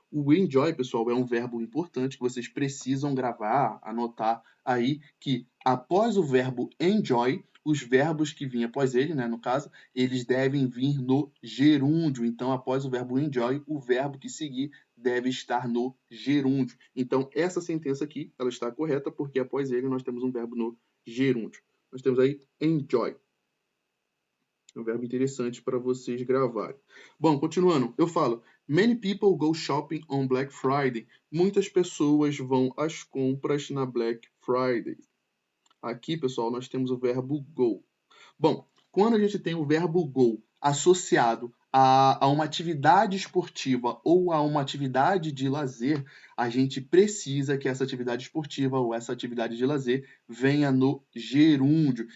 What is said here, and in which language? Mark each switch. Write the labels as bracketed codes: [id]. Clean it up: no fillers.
[pt] O enjoy, pessoal, é um verbo importante que vocês precisam gravar, anotar aí, que após o verbo enjoy, os verbos que vêm após ele, né, no caso, eles devem vir no gerúndio. Então, após o verbo enjoy, o verbo que seguir deve estar no gerúndio. Então, essa sentença aqui, ela está correta, porque após ele nós temos um verbo no gerúndio. Nós temos aí enjoy. É um verbo interessante para vocês gravarem. Bom, continuando, eu falo: [en] Many people go shopping on Black Friday. [pt] Muitas pessoas vão às compras na Black Friday. Aqui, pessoal, nós temos o verbo go. Bom, quando a gente tem o verbo go associado a uma atividade esportiva ou a uma atividade de lazer, a gente precisa que essa atividade esportiva ou essa atividade de lazer venha no gerúndio.